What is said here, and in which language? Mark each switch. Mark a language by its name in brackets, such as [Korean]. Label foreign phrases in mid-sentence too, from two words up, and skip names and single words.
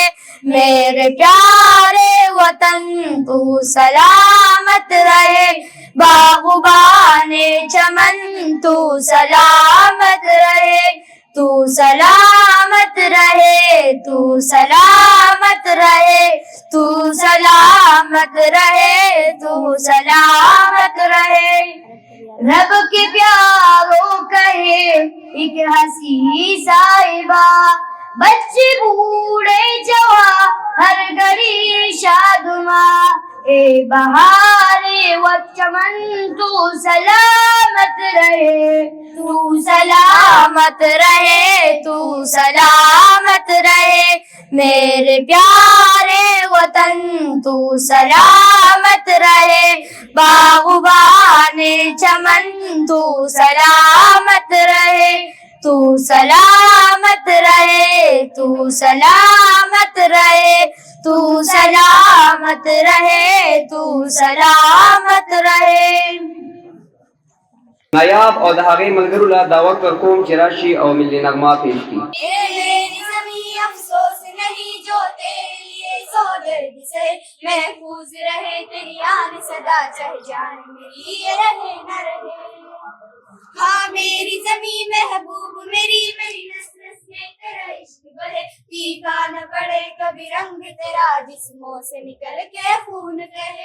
[Urdu] میرے پیارے وطن تو سلامت رہے، باغبانے چمن تو سلامت رہے، تو سلامت رہے، تو سلامت رہے، تو سلامت رہے، تو سلامت رہے. رب کے پیاروں کہے ایک حسین صاحبہ، بچے بوڑھے جوان ہر گھڑی शादुमा, اے بہارے و چمن تو سلامت رہے، تو سلامت رہے، تو سلامت رہے، میرے پیارے وطن تو سلامت رہے، باغبان چمن تو سلامت رہے، تو سلامت رہے، تو سلامت رہے، تو سلامت رہے، تو سلامت رہے۔ [Pashto] نایاب او د هغې ملګرو له دعوت ورکوم چې راشي او ملي نغمه پیش کړي. [Urdu] اے میری زمین افسوس نہیں جو تیرے لیے سو درد سے محفوظ رہے، تیری آن صدا چاہے جان میری یہ رہے نہ رہے۔ ہاں میری زمین محبوب میری، میری نس نس میں تیرا عشق بہے، پیکا نہ پڑے کبھی رنگ تیرا جسموں سے نکل کے خون کہے۔